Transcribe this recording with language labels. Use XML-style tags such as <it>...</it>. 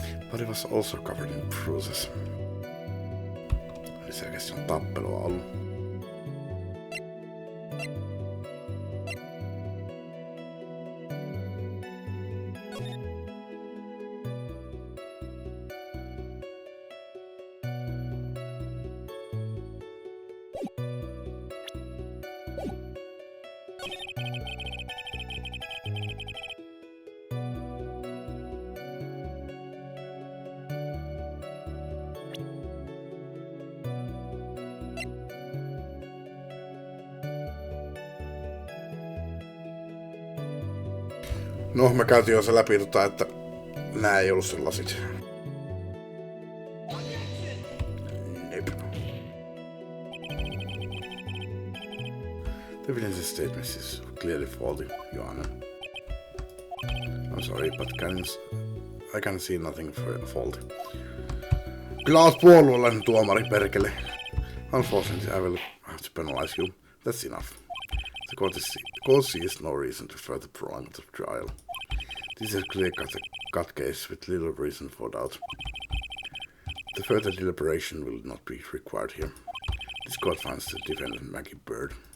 <en>But it was also covered in bruises.</en> <fi>Eli selkeästi on tappelua ollut. No, mä käytiin jo se läpi, että nää ei ollut sellaiset.</fi> <en>The evidence statement is clearly faulty, Joanna. I'm sorry, but I can see nothing faulty.</en> <fi>Kyllä oot puolueellinen tuomari, perkele.</fi> <en>Unfortunately, I will have to penalize you. That's enough. The court sees no reason to further prolong the trial. This is a clear-cut case with little reason for doubt. The further deliberation will not be required here. This court finds the defendant Maggie Bird.</en>